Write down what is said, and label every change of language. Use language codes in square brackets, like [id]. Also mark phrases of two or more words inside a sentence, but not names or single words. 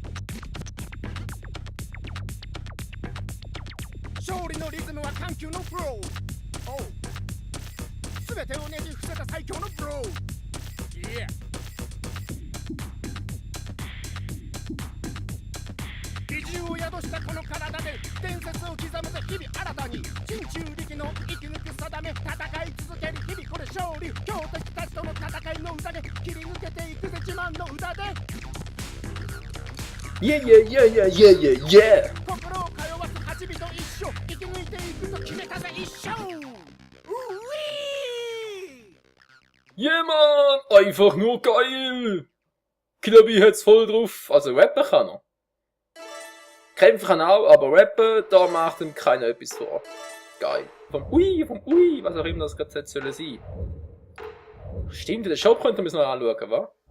[ja] 勝利のリズムは緩急のフローすべてをねじ伏せた最強のブロー美獣を宿したこの体で伝説を刻むぜ日々新たに人中力の生き抜く定め戦い続ける日々これ勝利強敵たちとの戦いの歌で切り抜けていくぜ自慢の歌で [en] Yeah, yeah, yeah, yeah, yeah, yeah, yeah! [ja] 心を通わす8人と一緒生き抜いていくと決めたぜ一生 [en] Yeah, [de] Mann! Einfach nur geil! Killer Bee hat's voll drauf. Also rappen kann er. Kämpfen kann er auch, aber rappen, da macht ihm keiner etwas vor. Geil. Vom Ui, was auch immer das gerade sein soll sein. Stimmt, den Shop könnt ihr noch anschauen, wa?